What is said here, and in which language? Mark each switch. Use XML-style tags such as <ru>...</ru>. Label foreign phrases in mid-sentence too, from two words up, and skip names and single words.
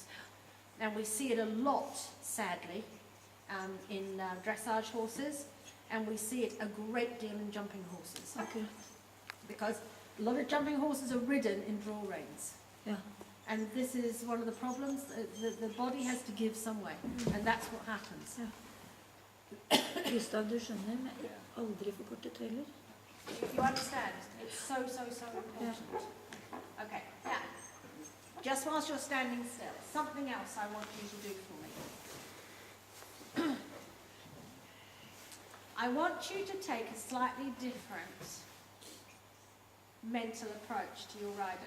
<en>And we see it a lot, sadly, in dressage horses, and we see it a great deal in jumping horses. Okay. Because a lot of jumping horses are ridden in draw reins. Yeah. And this is one of the problems. The body has to give some way, and that's what happens.</en> <no>Ja. Gustav, du skjønner, men aldri for kortet heller.</no> <en>If you understand, it's so important. Okay, now, just whilst you're standing still, something else I want you to do for me. I want you to take a slightly different mental approach to your riding.</en>